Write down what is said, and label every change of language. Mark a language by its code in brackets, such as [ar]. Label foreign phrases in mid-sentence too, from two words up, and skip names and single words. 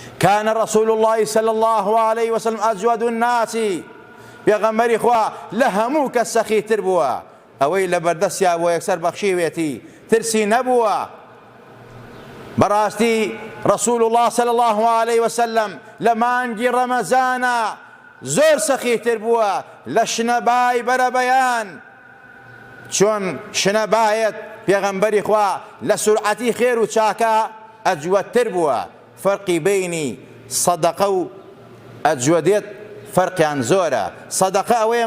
[ar] كان رسول الله صلى الله عليه وسلم أجود الناس [ckb] پێغەمبەری خوا لە هەموو کەس سەخیتر بووە ئەوەی لە بەردەستیا بۆ یەکسەر بەخشیوێتی ترسی نەبووە بەڕاستی [ar] رسول الله صلى الله عليه وسلم [ckb] لە مانگی ڕەمەزانە زۆر سەخیتر بووە لە شنەبای بەرەبەیان چۆن شنەبایەت پێغەمبەری خوا لە سورعەتی خێر و چاکە ئەجوەدتر بووە فەرقی بینی سەدەقە و ئەجوەدێت فەرقیان زۆرە سەدەقە ئەوەیە